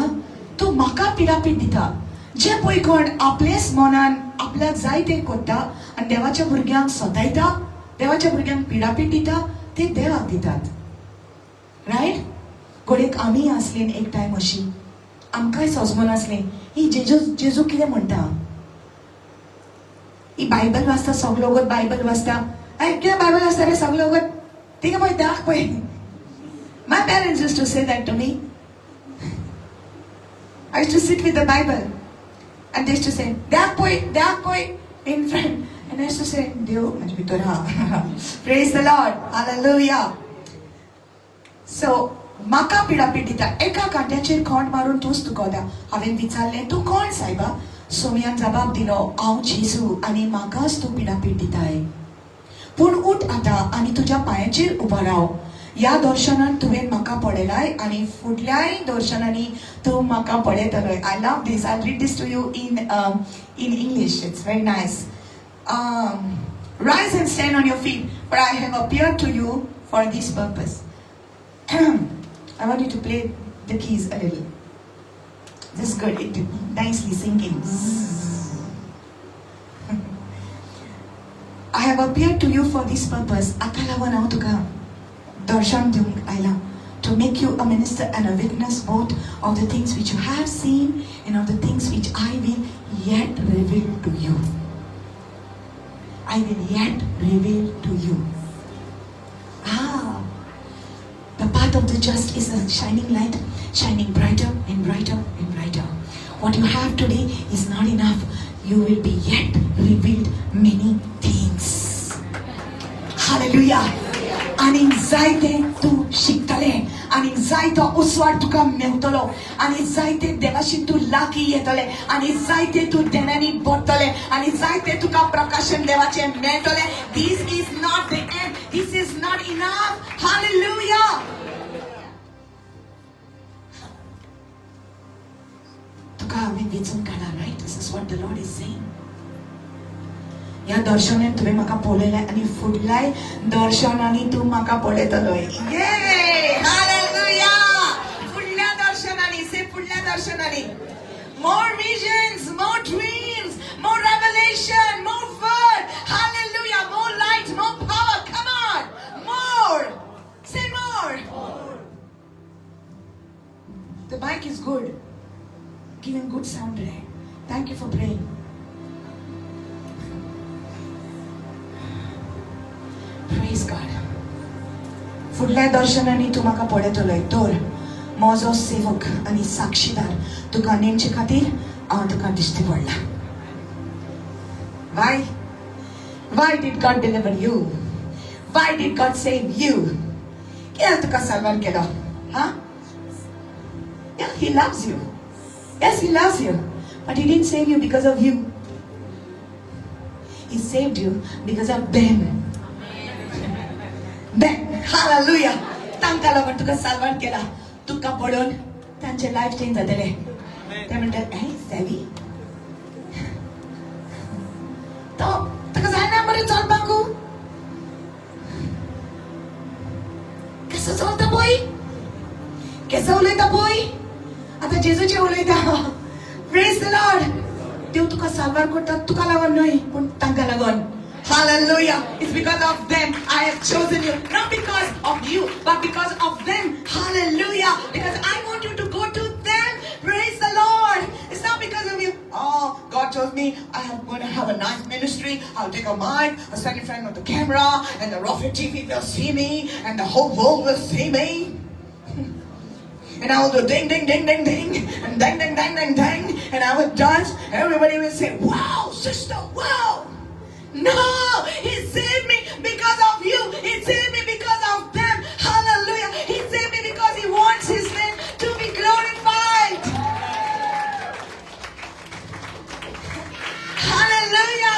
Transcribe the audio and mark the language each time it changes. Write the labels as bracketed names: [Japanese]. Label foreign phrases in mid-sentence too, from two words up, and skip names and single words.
[Konkani] तूं म्हाका पिडापीड दिता. जे पळय कोण आपलेच मनान आपल्याक जाय तें करता आनी देवाच्या भुरग्यांक सतायता, देवाच्या भुरग्यांक पिडापीड दिता, ते देवाक दितात. रायट? घडयेक आमी आसलीं एक टायम अशी, आमकांय सजमून आसलें ही जेजू कितें म्हणटा, ही बायबल वाचता, सगलो वगत बायबल वाचता, कितें बायबल वाचता रे सगलो वगत, तिका पळय दाख पळय. [English] My parents used to say that to me. I used to sit with the Bible and they used to say, [Konkani] "Deak poi [English] in front." And I used to say, [Konkani] "Dev mujhe bhitor ha." [English] Praise the Lord. Hallelujah. So, [Konkani] म्हाका पिडापीड दिता, एका कांट्याचेर खोंट मारून तूंच दुखवता. हांवें विचारलें, तूं कोण सायबा? सोमयान जबाब दिलो, हांव जेजू आनी म्हाकाच तूं पिडापीड दिताय. पूण उठ आतां आनी तुज्या पांयाचेर उबो राव. ह्या दर्शनान तुवें म्हाका पळयलाय आनी फुडल्याय दर्शनांनी तूं म्हाका पळयतलोय. [English] I love this. I read this to you in English. It's very nice. Rise and stand on your feet, for I have appeared to you for this purpose. I want you to play the keys a little. This is good. It nicely sinking. I have appeared to you for this purpose. [Konkani] आता लागून हांव तुका दर्शन दिवंक आयला. [English] To make you a minister and a witness both of the things which you have seen and of the things which I will yet reveal to you. I will yet reveal to you. The path of the just is a shining light, shining brighter and brighter and brighter. What you have today is not enough. You will be yet revealed many things. Hallelujah. [Konkani] आनी जायते तूं शिकतले, आनी जायतो उसवाड तुका मेवतलो, आनी जायते देवाशी तूं लागीं येतले, आनी जायते तूं देण्यानी बडटले, आनी जायते तुका प्रकाशन देवाचे मेळटले. [English] This is not the end. This is not enough. Hallelujah. [Konkani] तुका हांवें वेचून काडला, [English] right? This is what the Lord is saying. [Konkani] ह्या दर्शनान तुवें म्हाका पळयलें आनी फुडल्याय दर्शनांनी तूं म्हाका पळयतलोय. हालेलुया. फुडल्या दर्शनांनी, से फुडल्या दर्शनांनी. [English] More visions, more dreams, more revelation, more word. Hallelujah. More light, more power. Come on. More. Say more. The mic is good. Giving good sound today. Thank you for praying. Praise God. [Konkani] फुडल्या दर्शनांनी तूं म्हाका पळयतलोय. तर म्हजो सेवक आनी साक्षीदार तुका नेमचे खातीर हांव तुका दिश्टी पडला. [English] Why did God deliver you? Why did God save you? [Konkani] कित्याक तुका साल्वार केलो? [English] Yeah, He loves you. Yes, He loves you. But He didn't save you because of you. He saved you because of them. Hallelujah. [Konkani] तांकां लागून तुका साल्वार केला. तुका पळोवन तांचे [English] life change [Konkani] जातले. ते म्हणटात, सेवी तो ताका जायना बरें चलपाक. कसो चलता पळय, कसो उलयता पळय. आतां जेजूचें उलयता. [English] Praise the Lord. [Konkani] देव तुका साल्वार करता तुका लागून न्हय, पूण तांकां लागून. [English] Hallelujah. It's because of them I have chosen you. Not because of you, but because of them. Hallelujah. Because I want you to go to them. Praise the Lord. It's not because of you. Oh, God told me I'm going to have a nice ministry. I'll take a mic, I'll stand in front of the camera, and the Prophet TV will see me, and the whole world will see me. And I will do ding, ding, ding, ding, ding, and ding, ding, ding, ding, ding, and I will dance. Everybody will say, "Wow, sister, wow." No, He saved me because of you. He saved me because of them. Hallelujah. He saved me because He wants His name to be glorified. Hallelujah.